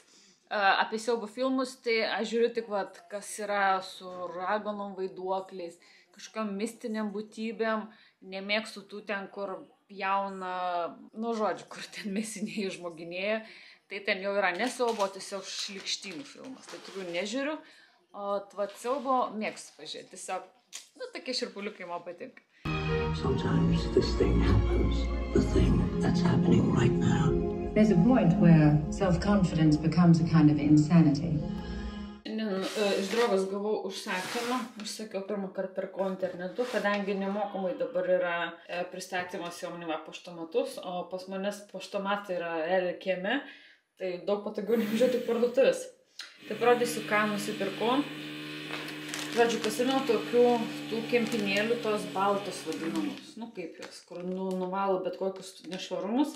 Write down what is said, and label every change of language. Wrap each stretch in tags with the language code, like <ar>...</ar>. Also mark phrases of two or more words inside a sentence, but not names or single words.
<lt>Apie siaubo filmus, tai aš žiūriu tik, kas yra su raganom, vaiduokliais, kažkokiam mistiniam būtybėm, nemėgstu tų ten, kur jauna, žodžiu, kur ten mėsinėjai žmoginėja, tai ten jau yra ne siaubo, tiesiog šlikštynų filmas, tai tokių nežiūriu, o siaubo mėgstu pažiūrėti, tiesiog, tokie širpuliukai man patinka.</lt> <en>Sometimes this thing happens, the thing that's happening right now. There's a point where self-confidence becomes a kind of insanity.</en> <lt>Iš draugos gavau užsakymą, užsakiau pirmą kartą perku internetu, kadangi nemokamai dabar yra pristatymas į Omniva paštomatus, o pas manęs paštomatai yra kieme, tai daug patogiau nevažiuoti tik parduotuvės. Tai parodysiu, ką nusipirkau. Žodžiu, pasimėjau tų kempinėlių, tos baltos vadinamus, kaip jos, kur nuvalo bet kokius nešvarumus.</lt>